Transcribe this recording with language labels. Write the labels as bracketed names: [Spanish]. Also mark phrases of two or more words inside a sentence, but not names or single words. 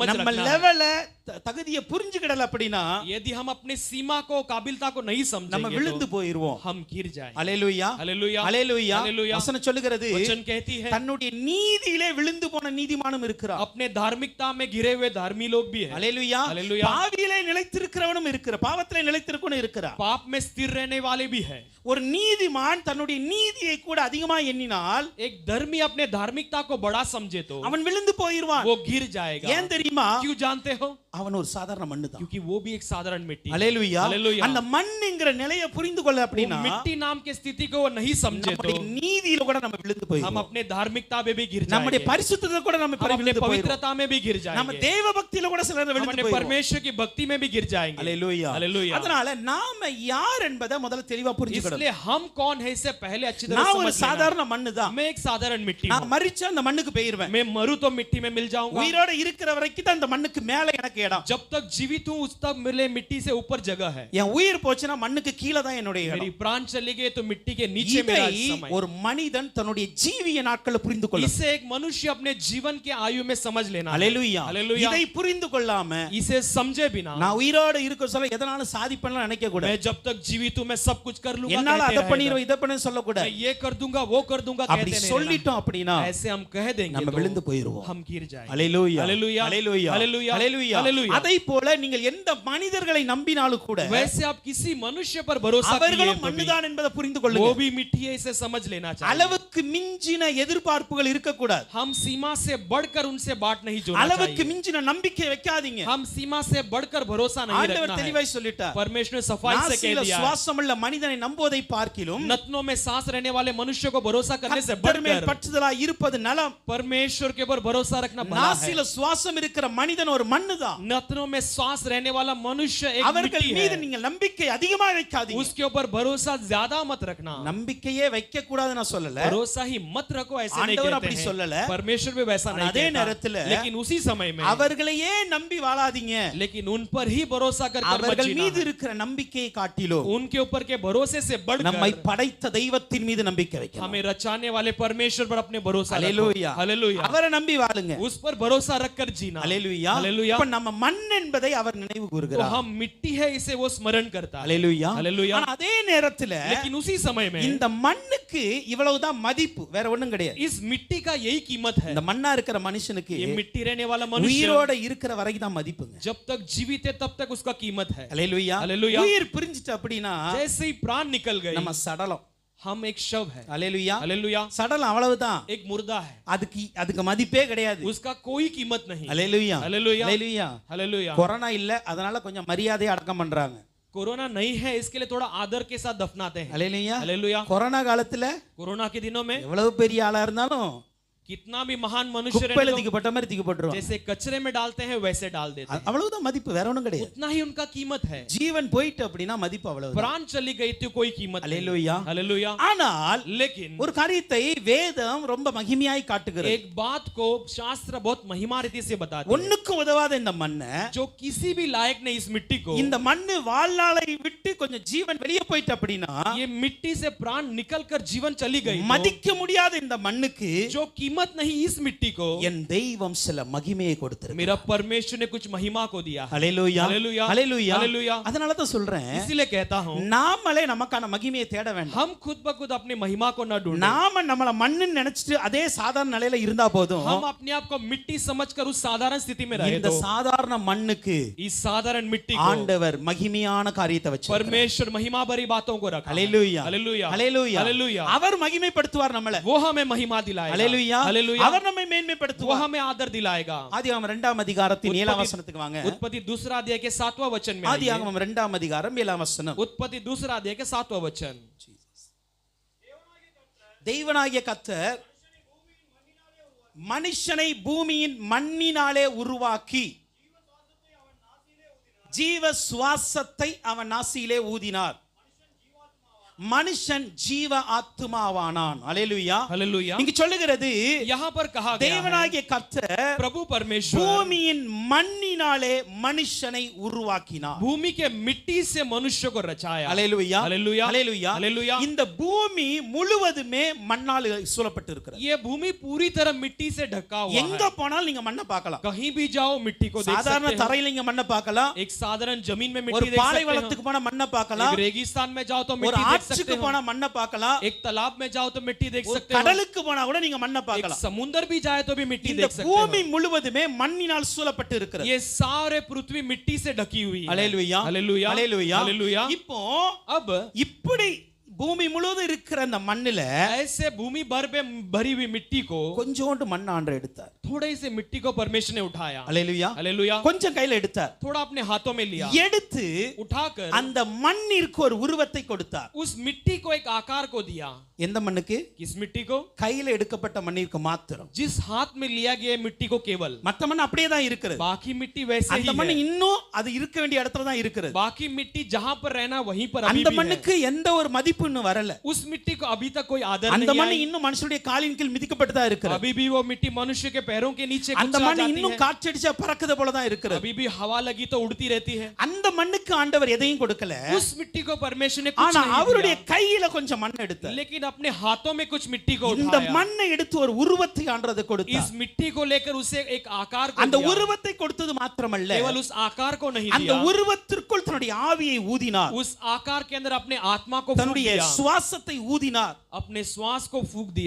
[Tamil] நம்ம [Hindi] रखना है [Tamil] லெவலை தகுதியை புரிஞ்சுக்கிடல அப்படின்னா [Hindi] यदि हम अपने सीमा को काबिलता को नहीं [Tamil] நம்ம [Hindi] समझेंगे [Tamil] விழுந்து [Hindi] तो [Tamil] போயிருவோம். [Hindi] हम गिर जाएंगे [Tamil] ஹல்லேலூயா. [Hindi] हालेलुया [Tamil] ஹல்லேலூயா. [Hindi] हालेलुया [Tamil] வசனம் சொல்லுகிறது [Hindi] वचन कहती है [Tamil] தன்னுடைய நீதியிலே விழுந்து போன நீதிமானும் இருக்கிறார். [Hindi] अपने धार्मिकता में गिरे हुए धार्मी लोग भी है [Tamil] ஹல்லேலூயா. [Hindi] हालेलुया [Tamil] பாவியிலே நிலைத்திருக்கிறவனும் இருக்கிறார், பாவத்திலே நிலைத்திருக்கவனும் இருக்கிறார். [Hindi] पाप में स्थिर रहने वाले भी है [Tamil] ஒரு நீதிமான் தன்னுடைய நீதியை கூட அதிகமா எண்ணினால் [Hindi] एक धर्मी अपने धार्मिकता को बड़ा समझे तो [Tamil] அவன் விழுந்து போயிடுவான். [Hindi] वो गिर जाएगा [Tamil] ஏன் தெரியுமா? [Hindi] क्यों जानते हो [Tamil] அவன் ஒரு சாதாரண மண்ணு தான். [Hindi] क्योंकि वो भी एक साधारण मिट्टी है [Tamil] ஹல்லேலூயா. [Hindi] हालेलुया [Tamil] அந்த மண்ணுங்கிற நிலையை புரிந்து கொள்ள [Hindi] वो [Tamil] அப்படினா [Hindi] मिट्टी नाम के स्थिति को वो नहीं समझे तो [Tamil] நம்முடைய நீதியில கூட நம்ம விழுந்து [Hindi] हम [Tamil] போயிடுவோம். [Hindi] अपने धार्मिकता में भी गिर [Tamil] நம்முடைய [Hindi] जाएंगे [Tamil] பரிசுத்தத்துல கூட நம்ம [Hindi] हम अपने [Tamil] விழுந்து போயிடுவோம். [Hindi] पवित्रता में भी गिर [Tamil] நம்ம [Hindi] जाएंगे [Tamil] தேவ பக்தியில கூட சிலர் [Hindi] हम [Tamil] விழுந்து [Hindi] अपने [Tamil] போயிடுவோம். [Hindi] परमेश्वर की भक्ति में भी गिर जाएंगे [Tamil] ஹல்லேலூயா. [Hindi] हालेलुया [Tamil] அதனால நாம யார் என்பதை முதல்ல தெளிவா புரிஞ்சுக்கணும். [Hindi] इसलिए हम कौन है इससे पहले अच्छी तरह [Tamil] நான் ஒரு [Hindi] समझ लेना [Tamil] சாதாரண மண்ணு தான். [Hindi] मैं एक साधारण मिट्टी [Tamil] நான் [Hindi] हूं [Tamil] மரிச்சா அந்த மண்ணுக்கு போயிடுவேன். [Hindi] मैं मरूं तो मिट्टी में मिल जाऊंगा [Tamil] உயிரோட இருக்கிற வரைக்கும் தான் அந்த மண்ணுக்கு மேல எனக்கு இடம். [Hindi] जब तक जीवित हूं उस तक मेरे मिट्टी से ऊपर जगह है [Tamil] என் உயிர் போச்சுனா மண்ணுக்கு கீழ தான் என்னுடைய [Hindi] मेरी [Tamil] இடம். [Hindi] प्राण चली गई तो मिट्टी के नीचे मेरा [Tamil] இதை [Hindi] समय [Tamil] ஒரு மனிதன் தன்னுடைய ஜீவிய நாட்களை புரிந்து கொள்ளணும். [Hindi] इसे एक मनुष्य अपने जीवन के आयु में समझ लेना है [Tamil] ஹல்லேலூயா. [Hindi] हालेलुया [Tamil] இதை புரிந்து கொள்ளாம [Hindi] इसे समझे बिना [Tamil] நான் உயிரோட இருக்க சொல்ல எதனாலும் சாதிப்பேன்னு நினைக்க கூடாது. [Hindi] मैं जब तक जीवित हूं मैं सब कुछ कर लूंगा [Tamil] என்னால [Hindi] कहते [Tamil] அத [Hindi] रहेगा। [Tamil] பண்ணிரோம் இத பண்ண சொல்ல [Hindi] मैं [Tamil] கூடாது. [Hindi] ये कर दूंगा वो कर दूंगा [Tamil] அப்படி [Hindi] कहते नहीं [Tamil] சொல்லிட்டோம் அப்படினா [Hindi] रहना। ऐसे हम कह देंगे [Tamil] நம்ம [Hindi] तो [Tamil] விழுந்து போயிடுவோம். [Hindi] हम गिर जाएंगे [Tamil] ஹல்லேலூயா. [Hindi] हालेलुया [Tamil] ஹல்லேலூயா. [Hindi] हालेलुया [Tamil] ஹல்லேலூயா. [Hindi] हालेलुया [Tamil] அதை போல நீங்கள் எந்த மனிதர்களை நம்பினாலும் கூட [Hindi] वैसे आप किसी मनुष्य पर भरोसा किए [Tamil] அவர்களும் [Hindi] तो भी [Tamil] மண்ணுதான் என்பதை புரிந்து [Hindi] वो [Tamil] கொள்ளுங்க. [Hindi] भी मिट्टी है इसे समझ लेना चाहिए [Tamil] அளவுக்கு மிஞ்சின எதிர்பார்ப்புகள் இருக்க கூடாது. [Hindi] हम सीमा से बढ़कर उनसे बाट नहीं जोड़ना [Tamil] அளவுக்கு [Hindi] चाहिए [Tamil] மிஞ்சின நம்பிக்கை வைக்காதீங்க. [Hindi] हम सीमा से बढ़कर भरोसा नहीं [Tamil] ஆண்டவர் [Hindi] रखना है [Tamil] தெளிவாய் சொல்லிட்டார். [Hindi] परमेश्वर ने सफाई से कह [Tamil] நாசில [Hindi] दिया है, [Tamil] சுவாசமுள்ள மனிதனை நம்புவதை பார்க்கிலும் [Hindi] नथनों में सांस रहने वाले मनुष्य को भरोसा करने से [Tamil] கர்த்தர் மேல் [Hindi] बढ़कर [Tamil] பற்றுதலாய் இருப்பது நலம். [Hindi] परमेश्वर के ऊपर भरोसा रखना भला है [Tamil] நாசில சுவாசம் இருக்கிற மனிதன் ஒரு மண்ணுதான். [Hindi] नथनों में सांस रहने वाला मनुष्य एक [Tamil] அவர்கள் [Hindi] मिट्टी [Tamil] மீது [Hindi] है [Tamil] நீங்கள் நம்பிக்கை அதிகமா வைக்காதீங்க. [Hindi] उसके ऊपर भरोसा ज्यादा मत रखना [Tamil] நம்பிக்கையே வைக்க கூடாது நான் சொல்லல. [Hindi] भरोसा ही मत रखो ऐसे नहीं [Tamil] ஆண்டவர் [Hindi] कहते [Tamil] அப்படி [Hindi] हैं [Tamil] சொல்லல. [Hindi] परमेश्वर भी वैसा नहीं [Tamil] அதே [Hindi] कहता [Tamil] நேரத்துல [Hindi] लेकिन उसी समय में [Tamil] அவர்களையே நம்பி வாழாதீங்க. [Hindi] लेकिन उन पर ही भरोसा कर मत [Tamil] அவர்கள் [Hindi] जीना [Tamil] மீது [Hindi] है। [Tamil] இருக்கிற நம்பிக்கையை காட்டிலோ [Hindi] उनके ऊपर के भरोसे से [Tamil] நம்மை [Hindi] बढ़कर [Tamil] படைத்த தெய்வத்தின் மீது நம்பிக்கை வைக்கணும். [Hindi] हमें रचाने वाले परमेश्वर पर अपने भरोसा रखो [Tamil] ஹல்லேலூயா. [Hindi] हालेलुया [Tamil] அவரை நம்பி வாழுங்க. [Hindi] उस पर भरोसा रखकर जीना [Tamil] ஹல்லேலூயா. [Hindi] हालेलुया [Tamil] இப்ப நம்ம மண் என்பதை அவர் நினைவு [Hindi] तो [Tamil] கூறுகிறார். [Hindi] हम मिट्टी है इसे वो स्मरण करता है [Tamil] ஹல்லேலூயா. [Hindi] हालेलुया [Tamil] ஆனா அதே நேரத்துல [Hindi] लेकिन उसी समय में [Tamil] இந்த மண்ணுக்கு இவ்வளவுதான் மதிப்பு, வேற ஒண்ணும் கிடையாது. [Hindi] इस मिट्टी का यही कीमत है [Tamil] இந்த மண்ணா இருக்கிற மனுஷனுக்கு [Hindi] ये मिट्टी रहने वाला मनुष्य [Tamil] உயிரோட இருக்கிற வரைக்கும் தான் மதிப்புங்க. [Hindi] जब तक जीवित है तब तक उसका कीमत है [Tamil] ஹல்லேலூயா. ஹல்லேலூயா. உயிர் பிரிஞ்சிட்டு அப்படினா [Hindi] जैसे ही प्राण निकल गए [Tamil] நம்ம சடலம். [Hindi] हम एक शव है [Tamil] ஹல்லேலூயா. [Hindi] हालेलुया [Tamil] சடலம் அவ்வளவுதான். [Hindi] एक मुर्दा है [Tamil] அதுக்கு மதிப்பே கிடையாது. [Hindi] उसका कोई कीमत नहीं [Tamil] ஹல்லேலூயா. [Hindi] हालेलुया [Tamil] ஹல்லேலூயா. [Hindi] हालेलुया [Tamil] கொரோனா இல்ல, அதனால கொஞ்சம் மரியாதையா அடக்கம் பண்றாங்க. [Hindi] कोरोना नहीं है इसके लिए थोड़ा आदर के साथ दफनाते हैं [Tamil] ஹல்லேலூயா. [Hindi] हालेलुया [Tamil] கொரோனா காலத்துல [Hindi] कोरोना के दिनों में [Tamil] எவ்வளவு பெரிய ஆளா இருந்தாலும் [Hindi] कितना भी महान मनुष्य [Tamil] குப்பையில [Hindi] रहने [Tamil] தூக்கி போட்ட மாதிரி தூக்கி [Hindi] दो, [Tamil] போட்டுருவாங்க. [Hindi] जैसे कचरे में डालते हैं वैसे डाल देते हैं, [Tamil] அவ்வளவுதான் மதிப்பு, வேற ஒண்ணும் கிடையாது. [Hindi] उतना ही उनका कीमत है. [Tamil] ஜீவன் போயிட்டு அப்படின்னா மதிப்பு அவ்வளவுதான். [Hindi] प्राण चली गई तो कोई कीमत नहीं. [Tamil] அல்லேலூயா. [Hindi] हालेलुया. [Tamil] ஆனால் [Hindi] लेकिन [Tamil] ஒரு காரியத்தை வேதம் ரொம்ப மகிமையாய் காட்டுகிறது. [Hindi] एक बात को शास्त्र बहुत महिमा रीति से बताते हैं. [Tamil] ஒண்ணுக்கும் உதவாத இந்த மண்ணை, [Hindi] जो किसी भी लायक नहीं इस मिट्टी को, [Tamil] இந்த மண்ணு வாழ்நாளை விட்டு கொஞ்சம் ஜீவன் வெளியே போயிட்டு அப்படின்னா [Hindi] ये मिट्टी से प्राण निकल कर जीवन चली गई, [Tamil] மதிக்க முடியாத இந்த மண்ணுக்கு [Hindi] जो कीमत नहीं इस मिट्टी को [Tamil] என் தெய்வம் சில மகிமையை கொடுத்திருக்கு. [Hindi] मेरा परमेश्वर ने कुछ महिमा को दिया है. [Tamil] அல்லேலூயா. [Hindi] हालेलुया. [Tamil] அல்லேலூயா. [Hindi] हालेलुया. [Tamil] அதனால தான் சொல்றேன், [Hindi] इसीलिए कहता हूं [Tamil] நாமளே நமக்கான மகிமையை தேட வேண்டாம். [Hindi] हम खुद ब खुद अपनी महिमा को न ढूंढें. [Tamil] நாம நம்மள மண்ணுன்னு நினைச்சிட்டு அதே சாதாரண நிலையில இருந்தா போதும். [Hindi] हम अपने आप को मिट्टी समझकर उस साधारण स्थिति में रहे [Tamil] இந்த [Hindi] तो [Tamil] சாதாரண மண்ணுக்கு [Hindi] इस साधारण मिट्टी को [Tamil] ஆண்டவர் மகிமையான காரியத்தை வச்சிருக்கார். [Hindi] परमेश्वर महिमा भरी बातों को रखा. [Tamil] அல்லேலூயா. [Hindi] हालेलुया. [Tamil] அல்லேலூயா. [Hindi] हालेलुया. [Tamil] அவர் மகிமைப்படுத்துவார் நம்மள. [Hindi] वो हमें महिमा दिलाएगा. [Tamil] அல்லேலூயா. [Hindi] हालेलुया. [Tamil] அவர் நம்மை [Hindi] वो [Tamil] மேன்மைப்படுத்துவார். [Hindi] हमें आदर दिलाएगा. [Tamil] ஆதியாகமம் 2ஆம் அதிகாரத்தின் 7ஆம் வசனத்துக்கு வாங்க. [Hindi] उत्पत्ति दूसरा अध्याय के 7वां वचन में आइए. [Tamil] ஆதியாகமம் 2ஆம் அதிகாரம் 7ஆம் வசனம். [Hindi] उत्पत्ति दूसरा अध्याय के 7वां वचन. [Tamil] தேவனாகிய கர்த்தர் மனுஷனை பூமியின் மண்ணினாலே உருவாக்கி ஜீவ சுவாசத்தை அவன் நாசியிலே ஊதினார். மனுஷன் ஜீவ ஆத்துமாவானான். அல்லேலூயா. [Hindi] हालेलुया. [Tamil] இங்க சொல்லுகிறது, [Hindi] यहाँ पर कहा गया है [Tamil] தேவனாகிய கர்த்தர் [Hindi] प्रभु परमेश्वर [Tamil] பூமியின் மண்ணினாலே மனுஷனை உருவாக்கினார். [Hindi] भूमि के मिट्टी से मनुष्य को रचाया. [Tamil] அல்லேலூயா. [Hindi] हालेलुया. [Tamil] அல்லேலூயா. [Hindi] हालेलुया. [Tamil] இந்த பூமி முழுவதுமே மண்ணால் சூழப்பட்டு இருக்கிறது. [Hindi] ये भूमि पूरी तरह मिट्टी से ढका हुआ [Tamil] எங்க [Hindi] है. [Tamil] போனாலும் நீங்க மண்ணை பார்க்கலாம். [Hindi] कहीं भी जाओ मिट्टी को देख [Tamil] சாதாரண [Hindi] सकते हैं. [Tamil] தரையில நீங்க மண்ணை பார்க்கலாம். [Hindi] एक साधारण जमीन में [Tamil] ஒரு [Hindi] मिट्टी देख सकते [Tamil] பாலைவனத்துக்கு [Hindi] हो. [Tamil] போனா மண்ணை [Hindi] एक [Tamil] பார்க்கலாம். [Hindi] रेगिस्तान में जाओ तो [Tamil] ஒரு [Hindi] मिट्टी देख सकते [Tamil] ஆற்றுக்கு [Hindi] हो. [Tamil] போனா மண்ணை பார்க்கலாம். [Hindi] एक तालाब में जाओ तो मिट्टी देख [Tamil] ஒரு [Hindi] सकते हो. [Tamil] கடலுக்கு போனா கூட நீங்க மண்ணை [Hindi] एक [Tamil] பார்க்கலாம். [Hindi] समुद्र भी जाए तो भी मिट्टी [Tamil] இந்த [Hindi] देख सकते [Tamil] பூமி [Hindi] हो. [Tamil] முழுவதுமே மண்ணினால் சூழப்பட்டு இருக்கிறது. [Hindi] ये सारे पृथ्वी मिट्टी से ढकी हुई है. [Tamil] அல்லேலூயா. [Hindi] हालेलुया. [Tamil] அல்லேலூயா. [Hindi] हालेलुया. [Tamil] இப்போ [Hindi] अब [Tamil] இப்படி பூமி முழுவதும் இருக்கிற அந்த மண்ணுல [Hindi] ऐसे भूमि भर में भरी हुई मिट्टी को [Tamil] கொஞ்சோண்டு மண் ஆண்டவர் எடுத்தார். [Hindi] थोड़े से मिट्टी को परमेश्वर ने उठाया. [Tamil] அல்லேலூயா. [Hindi] हालेलुया. [Tamil] கொஞ்சம் கையில எடுத்தார். [Hindi] थोड़ा अपने हाथों में लिया. [Tamil] எடுத்து [Hindi] उठाकर [Tamil] அந்த மண்ணிற்கு ஒரு உருவத்தை கொடுத்தார். [Hindi] उस मिट्टी को एक आकार को दिया. [Tamil] எந்த மண்ணுக்கு? [Hindi] किस मिट्टी को? [Tamil] கையில எடுக்கப்பட்ட மண்ணிற்கு மாத்திரம். [Hindi] जिस हाथ में लिया गया मिट्टी को केवल. [Tamil] மத்த மண் அப்படியே தான் இருக்கிறது. [Hindi] बाकी मिट्टी वैसे [Tamil] அந்த [Hindi] ही [Tamil] மண் [Hindi] है. [Tamil] இன்னும் அது இருக்க வேண்டிய இடத்துல தான் இருக்கிறது. [Hindi] बाकी मिट्टी जहां पर रहना वहीं पर अभी [Tamil] அந்த [Hindi] भी है. [Tamil] மண்ணுக்கு எந்த ஒரு மதிப்பு இன்னும் வரல. [Hindi] उस मिट्टी को अभी तक कोई आदर [Tamil] அந்த [Hindi] नहीं [Tamil] மண் [Hindi] आई. [Tamil] இன்னும் மனுஷனுடைய காலின் கீழ் மிதிக்கப்பட்டு தான் இருக்கிறது. [Hindi] अभी भी वो मिट्टी मनुष्य के पैरों के नीचे [Tamil] அந்த [Hindi] कुचला [Tamil] மண் [Hindi] जाती [Tamil] இன்னும் [Hindi] है. [Tamil] காற்றடிச்சா பறக்குது போல தான் இருக்கிறது. [Hindi] अभी भी हवा लगी तो उड़ती रहती है. [Tamil] அந்த மண்ணுக்கு ஆண்டவர் எதையும் கொடுக்கல. [Hindi] उस मिट्टी को परमेश्वर ने कुछ [Tamil] ஆனா [Hindi] नहीं [Tamil] அவருடைய [Hindi] दिया. [Tamil] கையில கொஞ்சம் மண் எடுத்தார். [Hindi] लेकिन अपने हाथों में कुछ मिट्टी को [Tamil] இந்த [Hindi] उठाया. [Tamil] மண்ணை எடுத்து ஒரு உருவத்தை ஆண்டவர் [Hindi] इस [Tamil] கொடுத்தார். [Hindi] मिट्टी को लेकर उसे एक आकार को [Tamil] அந்த [Hindi] दिया. [Tamil] உருவத்தை கொடுத்தது மாத்திரமல்ல, [Hindi] केवल उस आकार को नहीं [Tamil] அந்த [Hindi] दिया. [Tamil] உருவத்திற்குள் தன்னுடைய ஆவியை ஊதினார். [Hindi] उस आकार के अंदर अपने आत्मा को फूंक [Tamil] தன்னுடைய [Hindi] दिया. [Tamil] சுவாசத்தை ஊதினார். [Hindi] अपने श्वास को फूंक दिया.